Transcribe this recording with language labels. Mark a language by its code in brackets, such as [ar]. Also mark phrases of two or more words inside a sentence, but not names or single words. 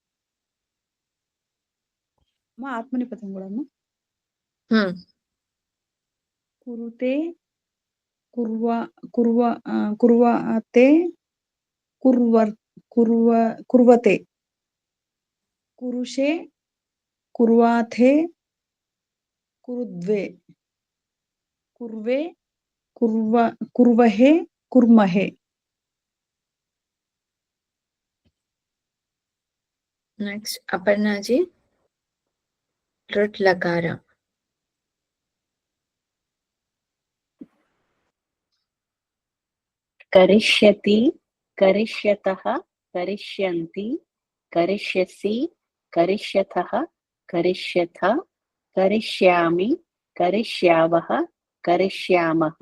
[te] మా ఆత్మనిపదం కూడాను [sa] కురుతే కుర్వతే కుర్వతే కురుషే కుర్వాథే कुरुद्वे, कुर्वे, कुर्वहे, कुर्महे. [en] Next, Aparna ji. [sa] Rut lakara. करिष्यति, करिष्यतः, करिष्यन्ति, करिष्यसि, करिष्यतः, करिष्यथ, करिष्यामि, करिष्यावः, करिष्यामः.